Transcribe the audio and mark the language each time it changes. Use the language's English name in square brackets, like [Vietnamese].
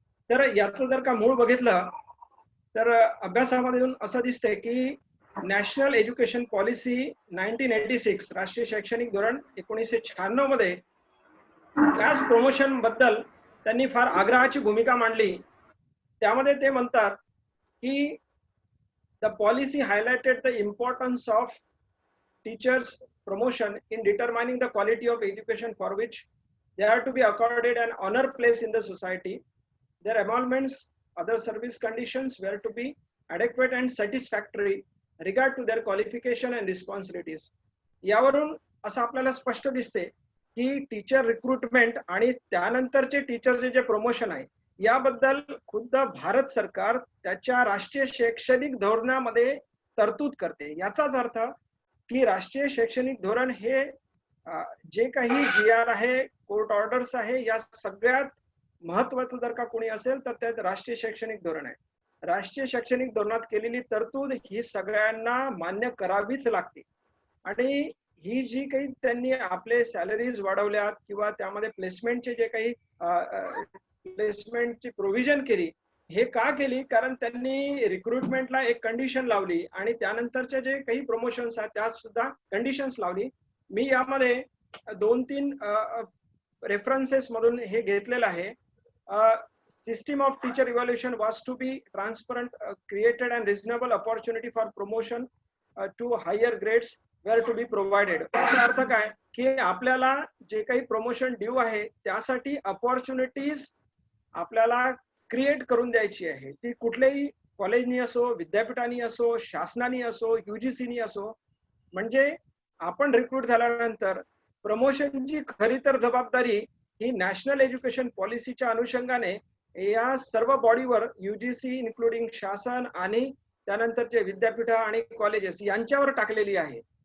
[Marathi] तर याचं जर का मूळ बघितलं तर अभ्यासामध्ये असं दिसतंय की नॅशनल एज्युकेशन पॉलिसी 1986 राष्ट्रीय शैक्षणिक धोरण 1996 मध्ये क्लास प्रमोशन बद्दल त्यांनी फार आग्रहाची भूमिका मांडली. त्यामध्ये ते म्हणतात की [English] The policy highlighted the importance of teachers' promotion in determining the quality of education for which they are to be accorded an honor place in the society. Their emoluments, other service conditions were to be adequate and satisfactory regard to their qualification and responsibilities. [Marathi] यावरून असं आपल्याला स्पष्ट दिसते की teacher recruitment आणि त्यानंतरचे टीचरचे जे promotion आहे याबद्दल खुद्द भारत सरकार त्याच्या राष्ट्रीय शैक्षणिक धोरणामध्ये तरतूद करते. याचाच अर्थ की राष्ट्रीय शैक्षणिक धोरण हे जे काही GR आहे, कोर्ट ऑर्डर्स आहे, या सगळ्यात महत्वाचं जर का कोणी असेल तर त्यात राष्ट्रीय शैक्षणिक धोरण आहे. राष्ट्रीय शैक्षणिक धोरणात केलेली तरतूद ही सगळ्यांना मान्य करावीच लागते. आणि ही जी काही त्यांनी आपले सॅलरीज वाढवल्यात किंवा त्यामध्ये प्लेसमेंटचे जे काही प्लेसमेंटची प्रोव्हिजन केली, हे का केली? कारण त्यांनी रिक्रुटमेंटला एक कंडिशन लावली आणि त्यानंतरचे जे काही प्रमोशन्स आहेत त्यात सुद्धा कंडिशन्स लावली. मी यामध्ये 2-3 रेफरन्सेस मधून हे घेतलेलं आहे. [English] System of teacher evaluation was to be transparent, created and reasonable opportunity for promotion to higher grades were to be provided. [Marathi] याचा अर्थ काय की आपल्याला जे काही प्रमोशन ड्यू आहे त्यासाठी अपॉर्च्युनिटीज आपल्याला क्रिएट करून द्यायची आहे. ती कुठल्याही कॉलेजनी असो, विद्यापीठानी असो, शासनानी असो, UGCनी असो. म्हणजे आपण रिक्रूट झाल्यानंतर प्रमोशनची खरी तर जबाबदारी ही नॅशनल एज्युकेशन पॉलिसीच्या अनुषंगाने या सर्व बॉडीवर UGC इन्क्लुडिंग शासन आणि त्यानंतरचे विद्यापीठ आणि कॉलेजेस यांच्यावर टाकलेली आहे.